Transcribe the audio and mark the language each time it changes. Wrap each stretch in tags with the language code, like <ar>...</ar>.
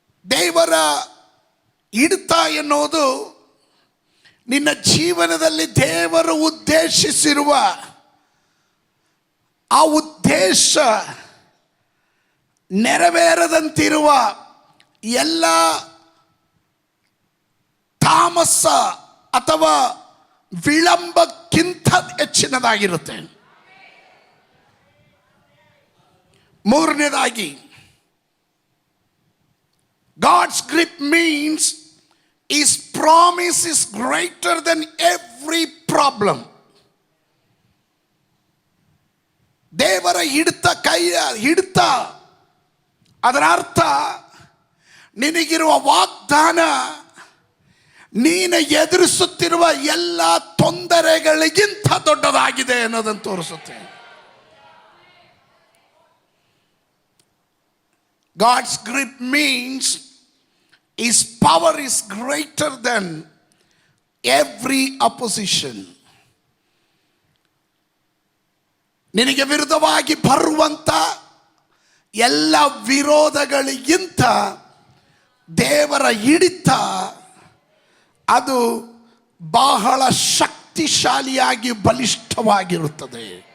<kn>ದೇವರ ಹಿಡಿತ ಎನ್ನುವುದು ನಿನ್ನ ಜೀವನದಲ್ಲಿ ದೇವರು ಉದ್ದೇಶಿಸಿರುವ ಆ ಉದ್ದೇಶ ನೆರವೇರದಂತಿರುವ ಎಲ್ಲ ತಾಮಸ ಅಥವಾ ವಿಳಂಬಕ್ಕಿಂತ ಹೆಚ್ಚಿನದಾಗಿರುತ್ತೆ.</kn> <en>ಮೂರನೇದಾಗಿ, God's grip means His promise is greater than every problem.</en> <kn>ದೇವರ ಕೈಯ ಹಿಡಿತ, ಅದರ ಅರ್ಥ ನಿನಗಿರುವ ವಾಗ್ದಾನ ನೀನು ಎದುರಿಸುತ್ತಿರುವ ಎಲ್ಲ ತೊಂದರೆಗಳಿಗಿಂತ ದೊಡ್ಡದಾಗಿದೆ ಅನ್ನೋದನ್ನು ತೋರಿಸುತ್ತೆ.</kn> <en>God's grip means His power is greater than every opposition.</en> <kn>ನಿನಗೆ ವಿರುದ್ಧವಾಗಿ ಬರುವಂತ ಎಲ್ಲ ವಿರೋಧಗಳಿಗಿಂತ ದೇವರ ಹಿಡಿತ ಅದು ಬಹಳ ಶಕ್ತಿಶಾಲಿಯಾಗಿ ಬಲಿಷ್ಠವಾಗಿರುತ್ತದೆ.</kn>